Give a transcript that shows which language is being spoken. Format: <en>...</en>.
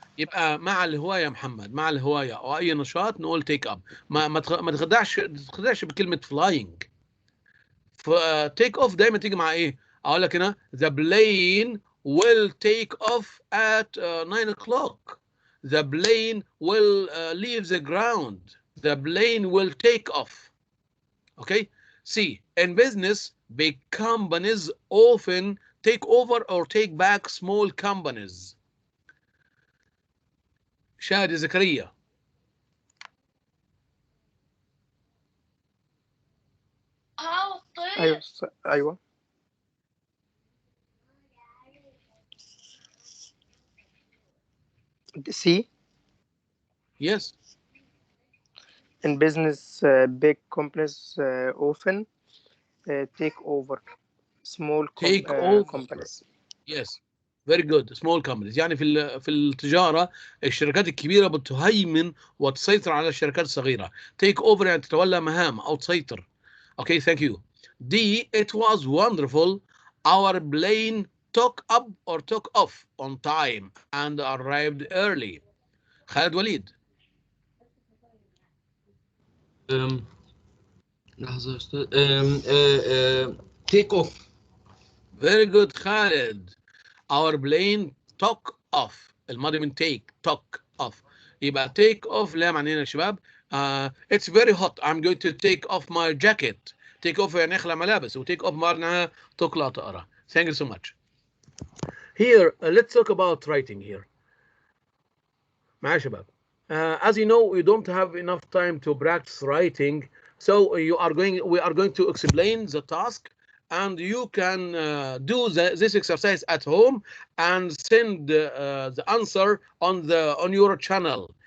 <ar>يبقى مع الهواية محمد، مع الهواية أو أي نشاط نقول</ar> <en>take up.</en> <ar>ما تخدعش بكلمة flying.</ar> <en>take off</en> <ar>دايما تيجي مع إيه؟ أقول لك هنا</ar> <en>the plane will take off at 9 o'clock. The plane will leave the ground. The plane will take off. Okay. C. In business, big companies often take over or take back small companies.</en> <ar>شادي زكريا. أيوة.</ar> <en>C. Yes. In business, big companies often take over small companies. Yes. Very good. Small companies.</en> <ar>يعني في التجارة الشركات الكبيرة بتهيمن وتسيطر على الشركات الصغيرة.</ar> <en>Take over</en> <ar>يعني تتولى مهام أو تسيطر.</ar> <en>Okay, thank you. D. It was wonderful. Our plane took up or took off on time and arrived early.</en> <ar>خالد وليد. لحظة يا أستاذ.</ar> <en>take off. Very good خالد. Our plane took off.</en> <ar>الماضي من</ar> <en>took off.</en> <ar>يبقى</ar> <en>take off</en> <ar>لا معنينا يا شباب.</ar> <en>It's very hot. I'm going to take off my jacket. Take off</en> <ar>يعني اخلع ملابس و</ar> <en>take off</en> <ar>معناها تقلع طائرة.</ar> <en>Thank you so much. Here, let's talk about writing here.</en> <ar>معايا يا شباب.</ar> <en>As you know, we don't have enough time to practice writing, so we are going to explain the task, and you can do this exercise at home and send the answer on your channel.</en>